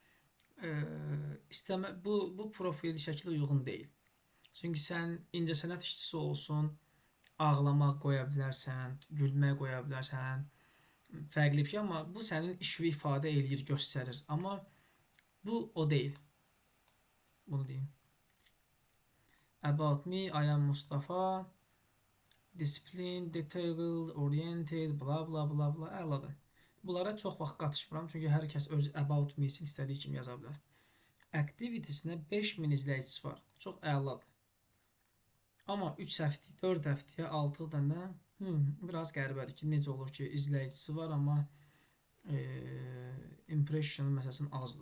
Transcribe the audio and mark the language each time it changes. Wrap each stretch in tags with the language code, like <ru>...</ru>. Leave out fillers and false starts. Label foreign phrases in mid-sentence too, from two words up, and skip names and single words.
<az>Bu profil şəkli uyğun deyil. Çünki sən incəsənət işçisi olsun, ağlamaq qoya bilərsən, gülmək qoya bilərsən, fərqli bir şey, amma bu sənin işini ifadə eləyir, göstərir. Amma bu o deyil. Bunu deyim.</az> <en>About me, I am Mustafa. Discipline, detailed, oriented, bla bla bla bla,</en> <az>əladır. Bunlara çox vaxt qatışmıram, çünki hər kəs öz</az> <en>about me-</en> <az>sini istədiyi kimi yaza bilər. Activity-sinə 5000 izləyicisi var. Çox əladır. Amma 3 həftə, 4 həftəyə 6 dənə biraz qəribədir ki, necə olur ki, izləyicisi var, amma impression məsələn azdır.</az>